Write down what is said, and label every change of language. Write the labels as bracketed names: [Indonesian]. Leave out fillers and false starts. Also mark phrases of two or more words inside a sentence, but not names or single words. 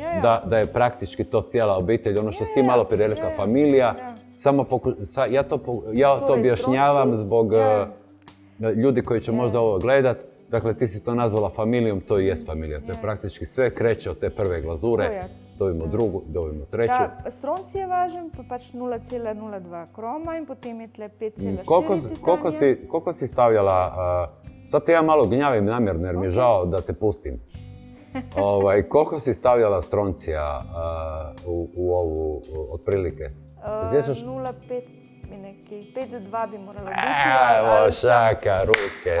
[Slovenian] Ja. [Croatian] da je praktički to cijela obitelj, ono što si ti [Slovenian] Ja, [Croatian] malo prije rekla, [Slovenian] ja, familija. ja. [Croatian] Samo ja to [Slovenian] To je [Croatian] objašnjavam [Slovenian] stronci. [Croatian] zbog [Slovenian] Ja. [Croatian] ljudi koji će možda ovo gledat. Dakle, ti si to nazvala familijom, to i jest familija. To je praktički sve kreće od te prve glazure, To je. dobimo drugu, dobimo treću. [Slovenian] Ta stronci je važen, pa pač 0,02 kroma in potem je tle 5,4 titanija. [Croatian] Koliko si stavljala, sad te ja malo gnjavim namjerno jer mi je žao da te pustim. Koliko si stavljala stroncija u ovu otprilike? Se sjećaš? [Slovenian] 0,5 neki, 5,2 bi moralo biti. [Croatian] Evo, šaka, ruke.